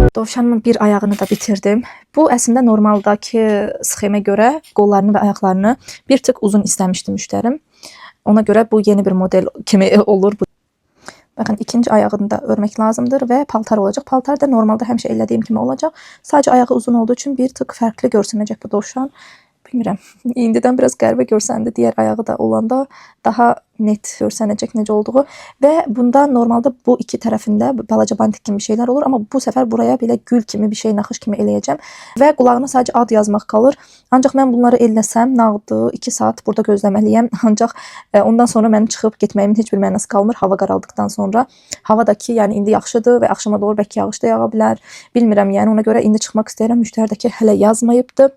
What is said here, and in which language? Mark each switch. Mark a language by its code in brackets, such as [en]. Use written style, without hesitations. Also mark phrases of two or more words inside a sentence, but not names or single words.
[az] Dovşanın bir ayağını da bitirdim. Bu əslində normaldakı sxemə görə qollarını və ayaqlarını bir tık uzun istəmişdi müştərim. Ona görə bu yeni bir model kimi olur bu. [tr] Bakın ikinci ayağını da örmek lazımdır ve paltar olacak. [az] Paltar da normalde həmişə elədiyim kimi olacak. [tr] Sadece ayağı uzun olduğu için bir tık farklı görsənəcək bu dovşan. Bilmirəm. [az] İndidən biraz qəribə görsəndi. Diğer ayağı da olanda daha net görsənəcək necə olduğu. Ve bunda normalde bu iki tərəfində balaca bantik kimi bir şeyler olur. Ama bu sefer buraya belə gül kimi bir şey, naxış kimi eləyəcəm. Ve qulağına sadece ad yazmaq qalır. Ancaq mən bunları elləsəm, nağdı 2 saat burada gözləməliyəm. Ancaq ondan sonra mənim çıxıb getməyimin heç bir mənası qalmır. Hava qaraldıqdan sonra. Havadakı yəni indi yaxşıdır ve akşama doğru bəlkə yağış da yağa bilər. Bilmirəm yəni ona görə indi çıxmaq istəyirəm. Müştəri də ki hələ yazmayıbdı.